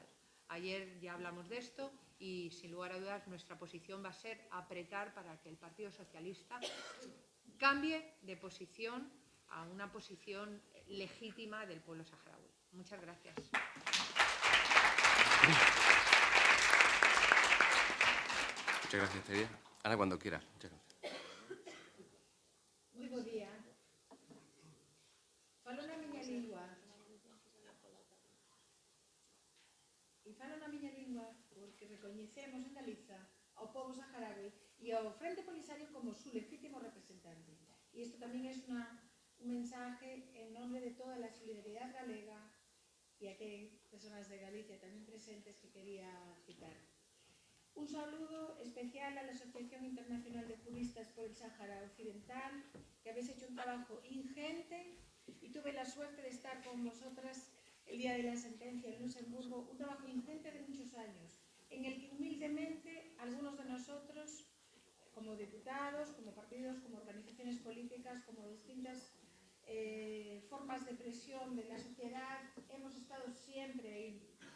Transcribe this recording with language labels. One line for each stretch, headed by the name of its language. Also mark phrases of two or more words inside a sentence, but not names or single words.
Spanish: Ayer ya hablamos de esto y sin lugar a dudas nuestra posición va a ser apretar para que el Partido Socialista cambie de posición a una posición legítima del pueblo saharaui. Muchas gracias. Muchas gracias, Teria. Ahora cuando quieras. Muchas gracias.
Galician: Moi bo día. Falo na miña lingua. E falo na miña lingua porque recoñecemos en Galiza ao povo saharaui e ao Frente Polisario como
Spanish: su legítimo
Galician: representante. E isto tamén é un
Spanish: mensaje en nombre de toda
Galician: a solidaridade galega e aquí hai persoas de Galicia tamén presentes que quería citar.
Spanish: Un saludo especial a la Asociación Internacional de Juristas por el Sáhara Occidental, que habéis hecho un trabajo ingente y tuve la suerte de estar con vosotras el día de la sentencia en Luxemburgo, un trabajo ingente de muchos años, en el que humildemente algunos de nosotros, como diputados, como partidos, como organizaciones políticas, como distintas formas de presión de la sociedad, hemos estado siempre ahí.